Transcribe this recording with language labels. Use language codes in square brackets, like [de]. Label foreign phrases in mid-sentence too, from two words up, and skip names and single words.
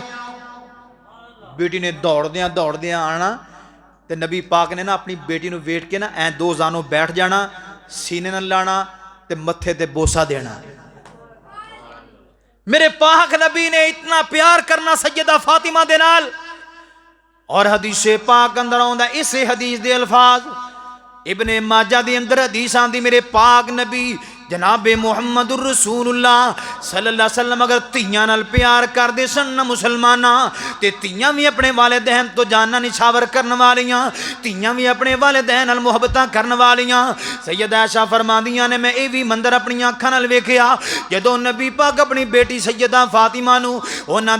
[pa] بیٹی نے دوڑدیاں آنا، تو نبی پاک نے نا اپنی بیٹی نوں ویکھ کے نا اے دو جانوں بیٹھ جانا، سینے نال لانا تے متھے تے بوسہ دینا. میرے پاک نبی نے اتنا پیار کرنا سیدہ فاطمہ دے نال. اور حدیث پاک اندر آؤندا اس حدیث دے الفاظ، ابن ماجہ دے اندر حدیث آندی میرے پاک نبی جناب محمد رسول اللہ [ar] صلی اللہ علیہ وسلم [pa] اگر دھیاں نال پیار کردے سن نا مسلمانو، تے دھیاں وی اپنے والدین توں جاناں نچھاور کرن والیاں، دھیاں وی اپنے والدین نال محبتاں کرن والیاں. سیدہ عائشہ فرماندیاں نے میں ایہہ وی منظر اپنی اکھاں نال ویکھیا، جدوں نبی پاک اپنی بیٹی سیدہ فاطمہ نوں انہاں